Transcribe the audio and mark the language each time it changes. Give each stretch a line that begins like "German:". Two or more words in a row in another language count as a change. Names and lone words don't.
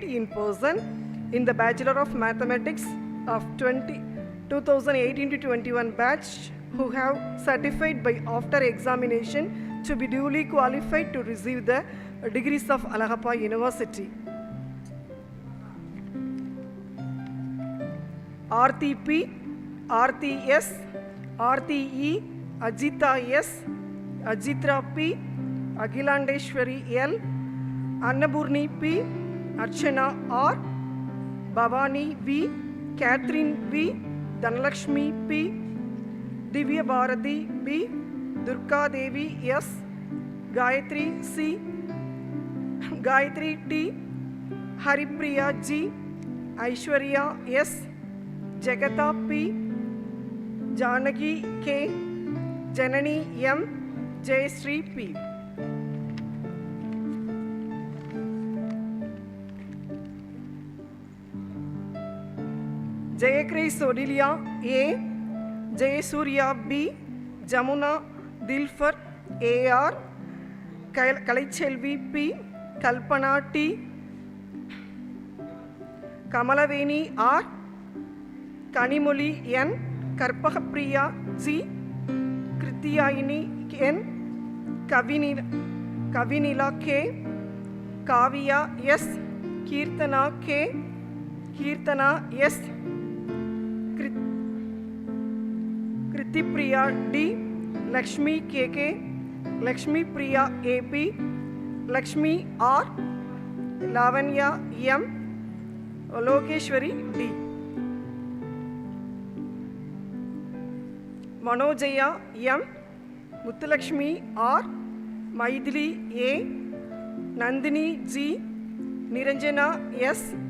English: in person in the Bachelor of Mathematics of 2018 to 21 batch who have certified by after examination to be duly qualified to receive the degrees of Alagappa University. Aarti P., Aarti S., Aarti E., Ajita S., Ajitra P., Agilandeshwari L., Annapurni P., Archana R., Bhavani V., Catherine V., Dhanalakshmi P., Divya Bharati B., Durga Devi S., Gayatri C., Gayatri T., Haripriya G., Aishwarya S., Jagata P., Janaki K., Janani M., Jayasri P. Jayakris Odilia A., Jayasurya B., Jamuna Dilfar A.R., Kalichelvi P., Kalpana T., Kamalaveni R., Kanimoli N., Karpakapriya G., Kritiyayini N., Kavinila K., Kavya S., Kirtana K., Kirtana S., Kritipriya D., Lakshmi KK, Lakshmi Priya AP, Lakshmi R., Lavanya M., Lokeshwari D. Manojaya M., Muthulakshmi R., Maithili A., Nandini G., Niranjana S.